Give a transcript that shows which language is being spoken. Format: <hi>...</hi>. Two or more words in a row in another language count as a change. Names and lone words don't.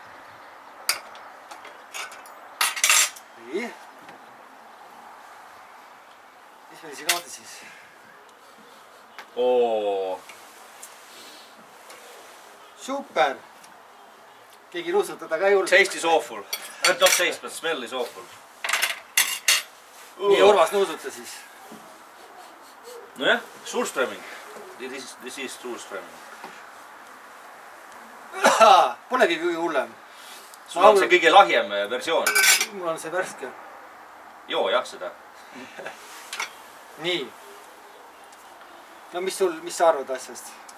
<et>Nii. Mis meil siin kaada siis? Oo. Super. Keegi nuusutada ka juurde.</et> <en>Taste is awful. Not taste, but smell is awful.</en> <et>Nii Urvas nuusuta siis. Nojah, Surströmming.</et> <en>This is Surströmming.</en> <et>Polegi kõige hullem. Sul on see kõige lahjem versioon. Mul on see värske. Joo, jah, seda. Nii. No mis sa arvad asjast?</et>